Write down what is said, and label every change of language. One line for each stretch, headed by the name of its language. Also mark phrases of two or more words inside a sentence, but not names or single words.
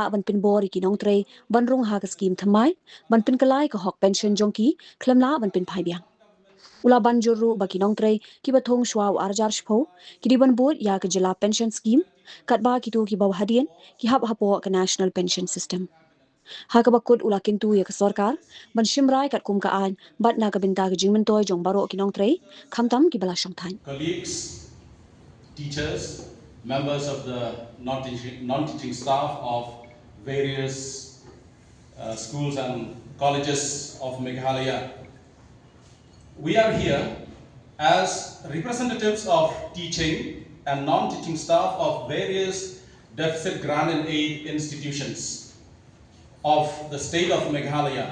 Khasi: ban pin bor ki Nongtrei ban rung ha ka scheme thamai ban pin kalai ka hok pension jongki khlemla ban pin phaibiang Ula banjuru baki Nongtrei ki bathong shwau arjar shpho ki diban board ya ka Jylla
English: pension scheme
Khasi: katba ki tu ki baw hadien ki hab hapo ka
English: national pension system
Khasi: ha ka bakut ula kintu ya ka sorkar ban shimrai kat kum ka an bat na ka binta ka jingmen toy jong baro ki Nongtrei khamtam ki bala Shongthait
English: colleagues, teachers, members of the non-teaching staff of various schools and colleges of Meghalaya. We are here as representatives of teaching and non-teaching staff of various deficit grant and aid institutions of the state of Meghalaya.